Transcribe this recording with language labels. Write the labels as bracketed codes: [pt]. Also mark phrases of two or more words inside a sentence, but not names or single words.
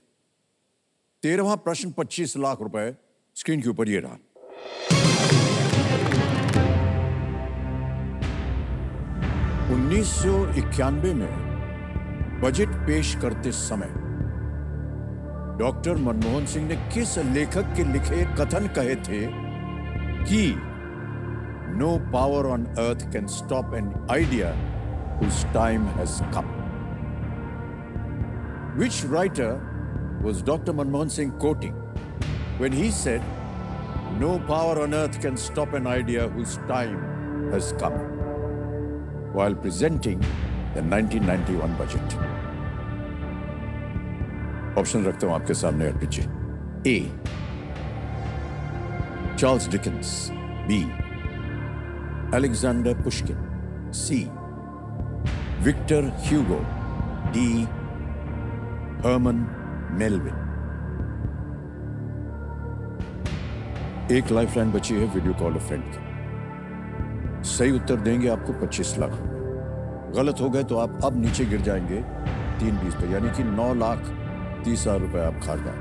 [hi] 13वां प्रश्न 25 लाख रुपए, स्क्रीन के ऊपर ये रहा। 1991 में बजट पेश करते समय डॉक्टर मनमोहन सिंह ने किस लेखक के लिखे कथन कहे थे कि [en] No power on earth can stop an idea whose time has come? Which writer was Dr. Manmohan Singh quoting when he said, "No power on earth can stop an idea whose time has come," while presenting the 1991 budget? [hi] ऑप्शन रखता हूं आपके सामने अर्पित जी। [en] A. Charles Dickens. B. Alexander Pushkin. C. Victor Hugo. D. Herman Melville. [hi] एक लाइफलाइन बची है [en] video call a friend [hi] की। सही उत्तर देंगे आपको 25 लाख। गलत हो गए तो आप अब नीचे गिर जाएंगे 3-20 पे, यानी कि 9,30,000 रुपए आप खा जाए।